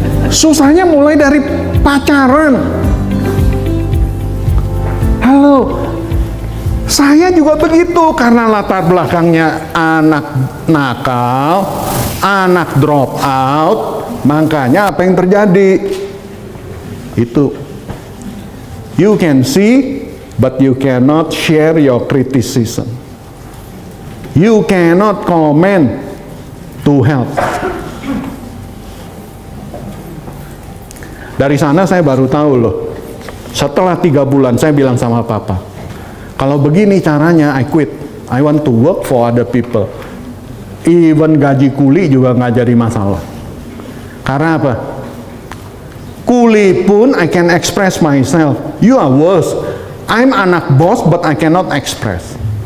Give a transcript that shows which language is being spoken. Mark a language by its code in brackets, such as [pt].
[id] Susahnya mulai dari pacaran. Halo, saya juga begitu karena latar belakangnya anak nakal, anak drop out, makanya apa yang terjadi? [en] Itu, you can see, but you cannot share your criticism. You cannot comment to help. [id] Dari sana saya baru tahu loh. Setelah 3 bulan saya bilang sama papa, kalau begini caranya [en] I quit. I want to work for other people. [id] Even gaji kuli juga nggak jadi masalah. Karena apa? Kuli pun [en] I can express myself. You are worse. I'm [id] anak bos [en] but I cannot express.